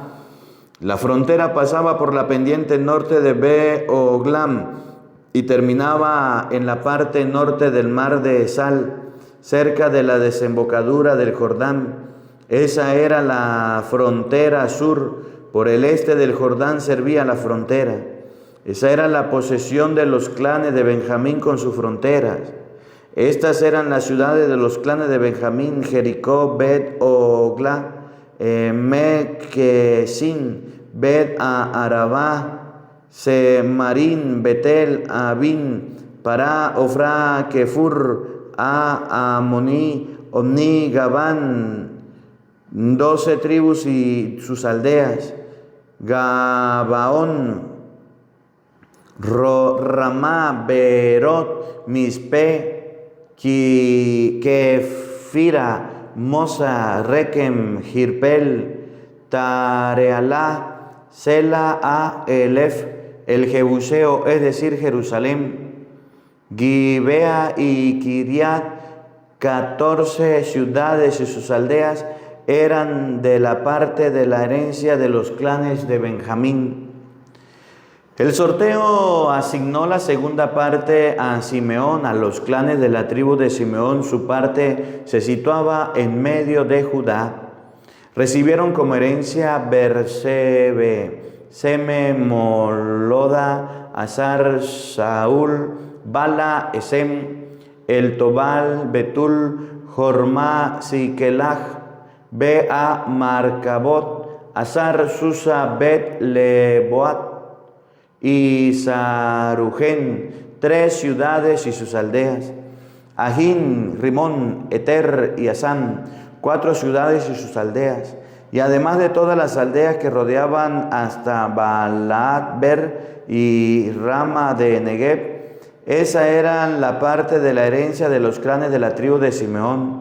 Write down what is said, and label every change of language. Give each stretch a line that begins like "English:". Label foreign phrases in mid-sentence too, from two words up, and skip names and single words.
Spanish: La frontera pasaba por la pendiente norte de Be-Oglam y terminaba en la parte norte del mar de Sal, cerca de la desembocadura del Jordán. Esa era la frontera sur. Por el este del Jordán servía la frontera. Esa era la posesión de los clanes de Benjamín con sus fronteras. Estas eran las ciudades de los clanes de Benjamín: Jericó, Bet-Ogla, Mequesin, Bet-a-Arabá, Semarín, Betel, Abín, Pará, Ofra, Kefur, Amoní, Omní, Gabán, 12 tribus y sus aldeas, Gabaón, Ramá, Berot, Mispe, Kefira, Mosa, Rekem, Jirpel, Tarealá, Sela, a Elef, el Jebuseo, es decir, Jerusalén, Gibea y Kiriat, 14 ciudades y sus aldeas eran de la parte de la herencia de los clanes de Benjamín. El sorteo asignó la segunda parte a Simeón, a los clanes de la tribu de Simeón. Su parte se situaba en medio de Judá. Recibieron como herencia Bersebe, Seme, Moloda, Azar, Saúl, Bala, Esem, El Tobal, Betul, Jormá, Sikelaj, Bea, Marcabot, Azar, Susa, Bet, Leboat y Sarujen, 3 ciudades y sus aldeas. Ajín, Rimón, Eter y Asán, 4 ciudades y sus aldeas. Y además de todas las aldeas que rodeaban hasta Balaat-Ber y Rama de Negev, esa era la parte de la herencia de los clanes de la tribu de Simeón.